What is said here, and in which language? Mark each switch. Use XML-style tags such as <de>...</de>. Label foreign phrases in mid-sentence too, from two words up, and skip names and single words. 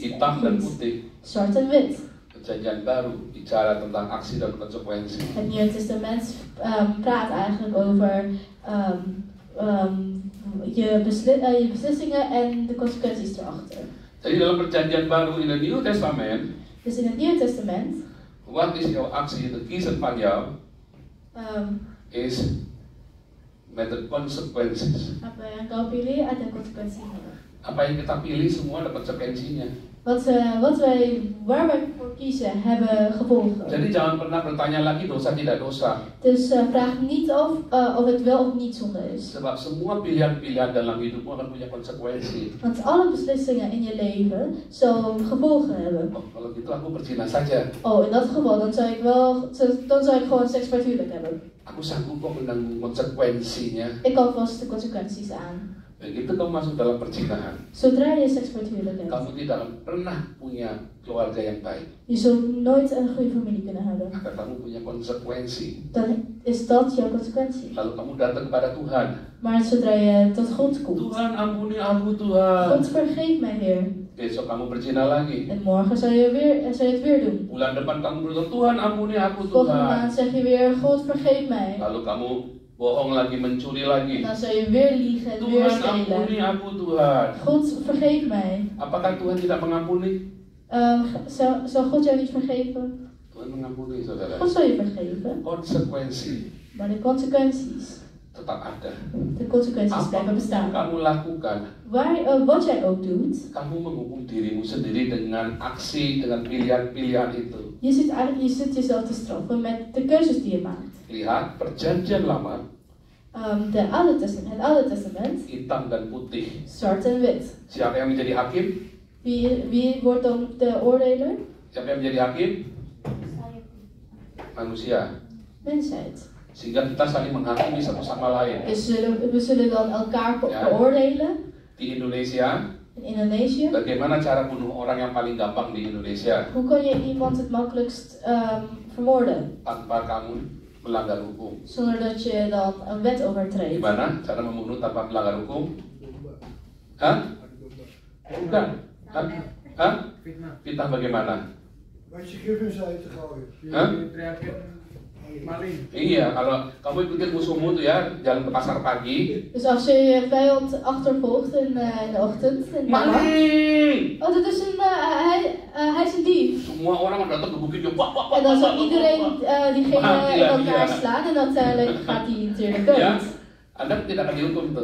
<id>Hitam dan putih.</id> <nl>Zwart en wit.</nl> <id>Perjanjian baru bicara tentang aksi dan konsekuensi.</id> <nl>Het Nieuwe Testament praat eigenlijk over je beslissingen en de consequenties erachter.</nl> <id>Jadi dalam perjanjian baru</id> <nl>in het Nieuwe Testament, Dus in het Nieuwe Testament wat is jouw actie, de kiezen van jou, is met de consequenties.</nl> <id>apa yang kau pilih ada konsekuensinya. Apa yang kita pilih semua ada konsekuensinya.</id> <nl>Waar wij voor kiezen hebben gevolgen.</nl> <id>Jadi jangan pernah bertanya lagi dosa tidak dosa.</id> <nl>Dus vraag niet of het wel of niet zonde is.</nl> <id>Sebab semua pilihan-pilihan dalam hidupmu akan punya konsekuensi.</id> <nl>Want alle beslissingen in je leven zullen gevolgen hebben.</nl> <id>Oh, kalau gitu aku berzina saja.</id> <nl>Oh, in dat geval dan zou ik gewoon seks voor het huwelijk hebben.</nl> <id>Aku sanggup kok menanggung konsekuensinya.</id> <nl>Ik kan vast de consequenties aan.</nl> <id>Begitu kamu masuk dalam perzinahan,</id> <nl>Zodra je seks voor het huwelijk hebt,</nl> <id>kamu tidak akan pernah punya keluarga yang baik.</id> <nl>je zult nooit een goede familie kunnen hebben.</nl> <id>Maka kamu punya konsekuensi.</id> <nl>Dan is dat jouw consequentie.</nl> <id>Lalu kamu datang kepada Tuhan.</id> <nl>Maar zodra je tot God komt,</nl> <id>Tuhan ampuni aku Tuhan.</id> <nl>God vergeef mij Heer.</nl> <id>Besok kamu berzina lagi.</id> <nl>En morgen zou je het weer doen.</nl> <id>Bulan depan kamu berdoa, Tuhan ampuni aku</id> <nl>Volgende</nl> <id>Tuhan.</id> <nl>maand zeg je weer, God vergeef mij.</nl> <id>Lalu kamu bohong lagi, mencuri lagi.</id> <nl>Dan zou je weer liegen en weer</nl> <id>Tuhan ampuni</id> <nl>stelen.</nl> <id>aku Tuhan.</id> <nl>God vergeef mij.</nl> <id>Apakah Tuhan tidak mengampuni?</id> <nl>Zal God jou niet vergeven?</nl> <id>Tuhan mengampuni saudara.</id> <nl>God zal je vergeven.</nl> <id>Konsekuensi</id> <nl>Maar de consequenties,</nl> <id>tetap ada.</id> <nl>de consequenties</nl> <id>Apa</id> <nl>blijven</nl> <id>yang</id> <nl>bestaan.</nl> <id>kamu lakukan,</id> <nl>Wat jij ook doet,</nl> <id>kamu menghukum dirimu sendiri dengan aksi, dengan pilihan-pilihan itu.</id> <nl>je zit jezelf te straffen met de keuzes die je maakt.</nl> <id>Lihat perjanjian lama,</id> <nl>Het Oude Testament,</nl> <id>hitam dan putih.</id> <nl>zwart en wit.</nl> <id>Siapa yang menjadi hakim?</id> <nl>Wie wordt dan de oordeler?</nl> <id>Siapa yang menjadi hakim? Manusia.</id> <nl>Mensheid.</nl> <id>Sehingga kita saling menghakimi satu sama lain.</id> <nl>Dus we zullen dan elkaar beoordelen.</nl> <id>Di Indonesia,</id> <nl>In Indonesië.</nl> <id>bagaimana cara bunuh orang yang paling gampang di Indonesia?</id> <nl>Hoe kan je iemand het makkelijkst vermoorden?</nl> <id>Tanpa kamu melanggar hukum.</id> <nl>Zonder dat je dan een wet overtreedt.</nl> <id>Gimana cara membunuh tanpa melanggar hukum? Hah? Bukan. Hah? Fitnah bagaimana?</id> <nl>Wat je gevens uit te gooien.</nl> <id>Hah? Maling. Iya, kalau kamu ikutin musuhmu tuh ya, jalan ke pasar pagi.</id> <nl>Dus als je je vijand achtervolgt in de ochtend.</nl> <id>Maling!</id> <nl>Oh, dat is hij is een dief.</nl> <id>Semua orang datang gebukin dia. Wah, wah, wah,</id> <nl>En dan</nl> <id>wah,</id> <nl>zal</nl> <id>wah,</id> <nl>iedereen</nl> <id>wah, wah.</id> <nl>diegene in elkaar</nl> <id>Iya.</id> <nl>slaan en uiteindelijk gaat hij natuurlijk dood.</nl> <id>Ya, Anda tidak akan dihukum tuh.</id>